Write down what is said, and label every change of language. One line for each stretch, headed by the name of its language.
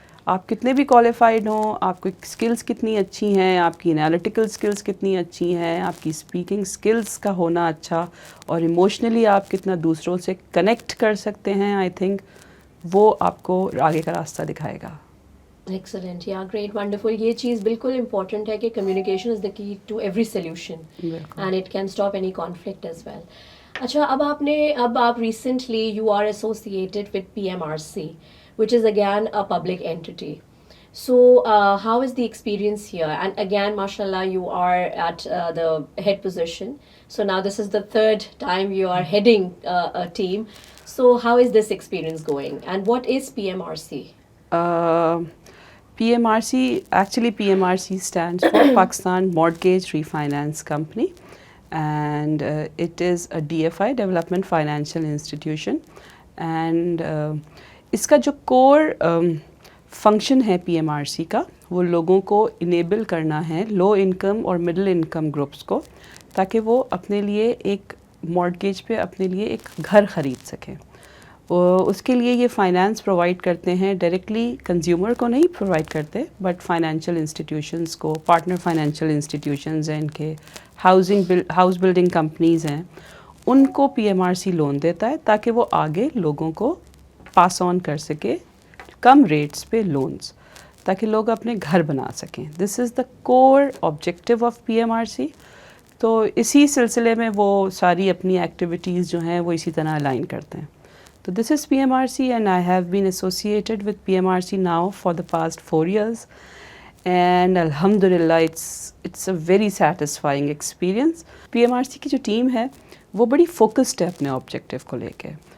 Hindi: आप कितने भी क्वालिफाइड हों, आपकी स्किल्स कितनी अच्छी हैं, आपकी एनालिटिकल स्किल्स कितनी अच्छी हैं, आपकी स्पीकिंग स्किल्स का होना अच्छा, और इमोशनली आप कितना दूसरों से कनेक्ट कर सकते हैं,
English: I think
Hindi: वो आपको आगे का रास्ता दिखाएगा.
English: Excellent. Yeah, great, wonderful.
Hindi: ये चीज़ बिल्कुल important है कि
English: communication is the key to every solution,
Hindi: बिल्कुल.
English: and it can stop any conflict as well.
Hindi: अच्छा, अब आप
English: recently you are associated with PMRC, which is again a public entity. So how is the experience here? And again, mashallah, you are at the head position. So now this is the third time you are heading a team. So how is this experience going? And what is PMRC? PMRC, actually PMRC stands for Pakistan Mortgage Refinance Company, and it is a DFI, Development Financial Institution, and
Hindi: इसका जो core function है PMRC का, वो लोगों को enable करना है low income और मिडिल इनकम ग्रुप्स को, ताकि वो अपने लिए एक मॉर्गेज पे अपने लिए एक घर ख़रीद सकें. उसके लिए ये फाइनेंस प्रोवाइड करते हैं, डायरेक्टली कंज्यूमर को नहीं प्रोवाइड करते, बट फाइनेंशियल इंस्टीट्यूशंस को, पार्टनर फाइनेंशियल इंस्टीट्यूशंस हैं इनके, हाउस बिल्डिंग कंपनीज़ हैं, उनको PMRC लोन देता है ताकि वो आगे लोगों को पास ऑन कर सके कम रेट्स पे लोन्स, ताकि लोग अपने घर बना सकें.
English: This is the core objective of PMRC.
Hindi: तो इसी सिलसिले में वो सारी अपनी एक्टिविटीज़ जो हैं वो इसी तरह अलाइन करते हैं.
English: So this is PMRC, and I have been associated with PMRC now for the past 4 years, and alhamdulillah it's a very satisfying experience.
Hindi: PMRC की जो टीम है वो बड़ी फोकस्ड है अपने ऑब्जेक्टिव को लेके.